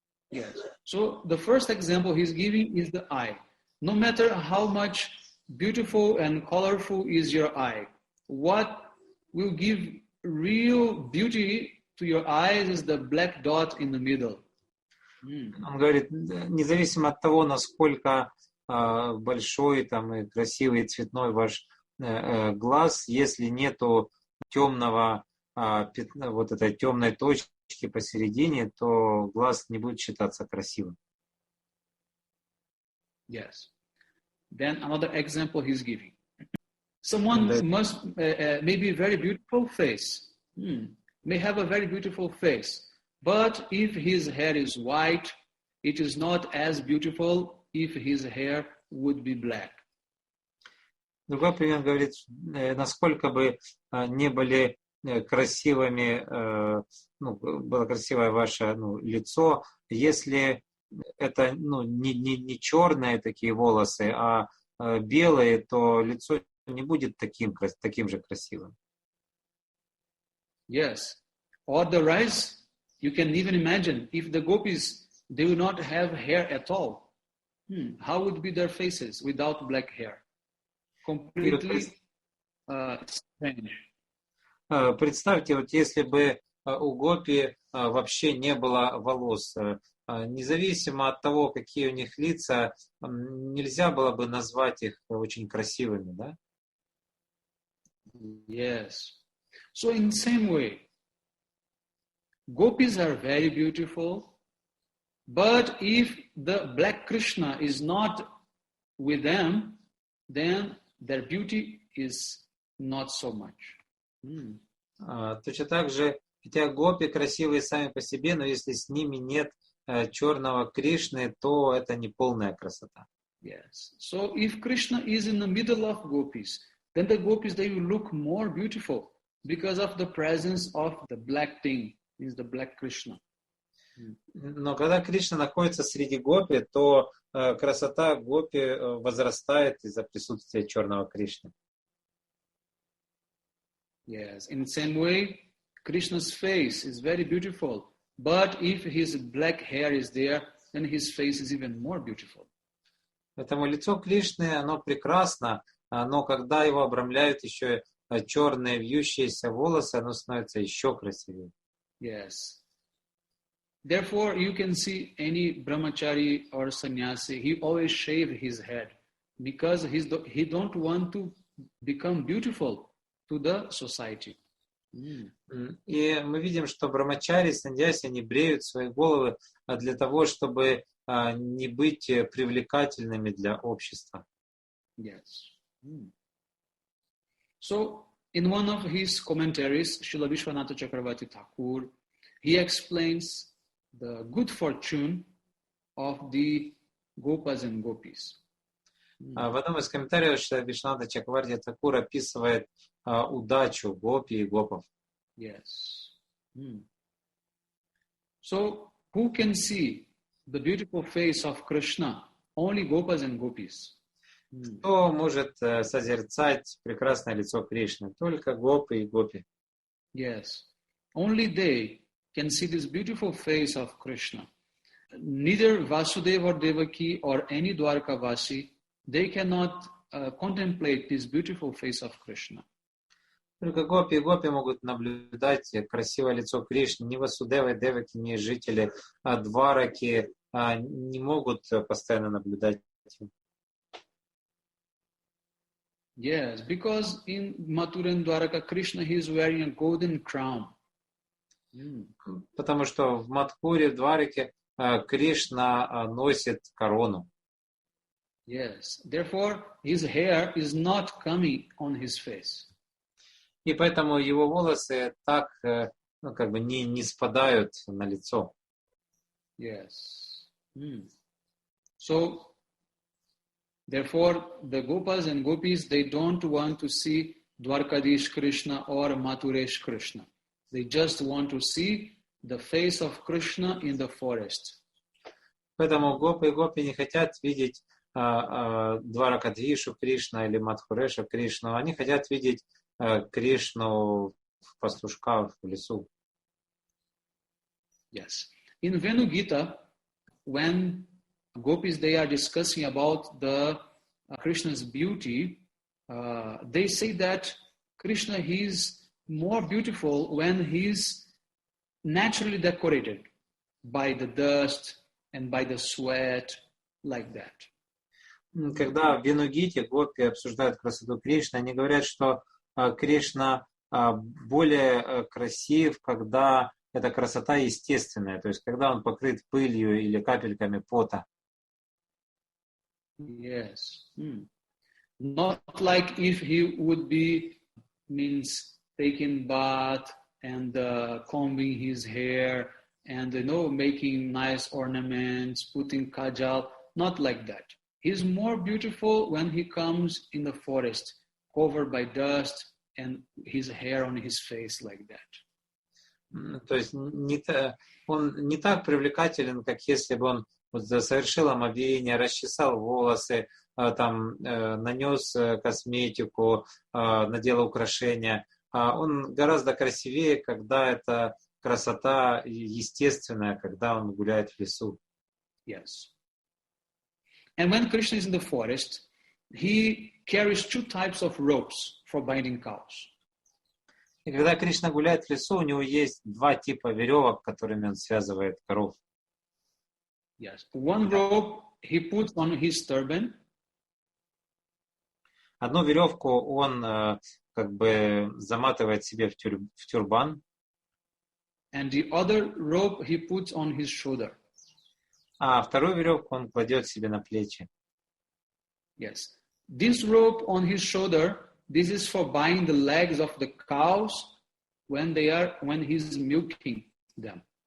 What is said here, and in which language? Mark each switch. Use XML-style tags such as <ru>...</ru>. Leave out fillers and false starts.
<en>Yes. So the first example he's giving is the eye. No matter how much beautiful and colorful is your eye, what will give real beauty to your eyes is the black dot in the middle.</en> <ru>Он говорит, независимо от того, насколько большой там, и красивый и цветной ваш глаз, если нету темного пятна, вот этой темной точки посередине, то глаз не будет считаться красивым.</ru> <en>Yes. Then another example he's giving. Someone must maybe very beautiful face, may have a very beautiful face, but if his hair is white, it is not as beautiful if his hair would be black.</en> <ru>Другой пример говорит, насколько бы не были красивыми, было красивое ваше лицо, если это не черные такие волосы, а белые, то лицо не будет таким же красивым.</ru> <en>Yes. Otherwise, you can even imagine if the gopis, they would not have hair at all. How would be their faces without black hair? Completely strange.</en> <ru>Представьте, вот если бы у гопи вообще не было волос, независимо от того, какие у них лица, нельзя было бы назвать их очень красивыми, да?</ru> <en>Yes. So in the same way, gopis are very beautiful, but if the black Krishna is not with them, then their beauty is not so much.</en> <ru>Точно так же, хотя гопи красивые сами по себе, но если с ними нет черного Кришны, то это не полная красота.</ru> <en>Yes. So if Krishna is in the middle of gopis, then the gopis, they will look more beautiful because of the presence of the black thing, means the black Krishna.</en> <ru>Но когда Кришна находится среди гопи, то красота гопи возрастает из-за присутствия черного Кришны.</ru> <en>Yes. In the same way, Krishna's face is very beautiful, but if his black hair is there, then his face is even more beautiful.</en> <ru>Поэтому лицо Кришны, оно прекрасно, но когда его обрамляют еще черные вьющиеся волосы, оно становится еще красивее.</ru> <en>Yes. Therefore, you can see any brahmachari or sannyasi, he always shave his head because he don't want to become beautiful to the society.</en> <ru>И мы видим, что брахмачари, саньяси, они бреют свои головы для того, чтобы не быть привлекательными для общества.</ru> <en>Yes. So, in one of his commentaries, Srila Vishwanatha Chakravarti Thakur, he explains the good fortune of the Gopas and Gopis.</en> <ru>В одном из комментариев Шрила Вишванатха Чакраварти Тхакур описывает удачу гопи и гопов.</ru> <en>Yes. So, who can see the beautiful face of Krishna? Only Gopas and Gopis.</en> <ru>Кто может созерцать прекрасное лицо Кришны? Только гопы и гопи.</ru> <en>Yes. Only they can see this beautiful face of Krishna. Neither Vasudeva or Devaki or any Dwarkavasi, they cannot contemplate this beautiful face of Krishna.</en> <ru>Только гопи и гопи могут наблюдать красивое лицо Кришны. Ни Васудева, Деваки, ни жители Двараки не могут постоянно наблюдать.</ru> <en>Yes, because in Mathura and Dwaraka, Krishna, he is wearing a golden crown.</en> <ru>Потому что в Мадхуре, в Двараке Кришна носит корону.</ru> <en>Yes, therefore his hair is not coming on his face.</en> <ru>И поэтому его волосы так не спадают на лицо.</ru> <en>Yes. So, therefore, the Gopas and Gopis, they don't want to see Dwarkadish Krishna or Mathuresh Krishna. They just want to see the face of Krishna in the forest.</en> <ru>Поэтому гопы и гопи не хотят видеть Дваракадхишу Кришна или Мадхуреша Кришну. Они хотят видеть Кришну в пастушках в лесу.</ru> <en>Yes. In Gopi-gita, when gopis, they are discussing about the Krishna's beauty, they say that Krishna, he is more beautiful when he is naturally decorated by the dust and by the sweat, like that.</en> <ru>Когда в Венугите гопи обсуждают красоту Кришны, они говорят, что Кришна более красив, когда эта красота естественная, то есть когда он покрыт пылью или капельками пота.</ru> <en>Yes. Not like if he would be, taking bath and combing his hair and making nice ornaments, putting kajal, not like that. He's more beautiful when he comes in the forest covered by dust, and his hair on his face like that.</en> <ru>То есть он не так привлекателен, как если бы он вот совершил омовение, расчесал волосы, там, нанес косметику, надел украшения. Он гораздо красивее, когда это красота естественная, когда он гуляет в лесу.</ru> <en>Yes. And when Krishna is in the forest, he carries two types of ropes for binding cows.</en> <ru>И когда Кришна гуляет в лесу, у него есть два типа веревок, которыми он связывает коров.</ru> <en>Yes. One rope he puts on his turban.</en> <ru>Одну веревку он как бы заматывает себе в тюрбан.</ru> <en>And the other rope he puts on his shoulder.</en> <ru>А вторую веревку он кладет себе на плечи.</ru> <en>Yes. This rope on his shoulder, this is for binding the legs of the cows when he's milking them.</en>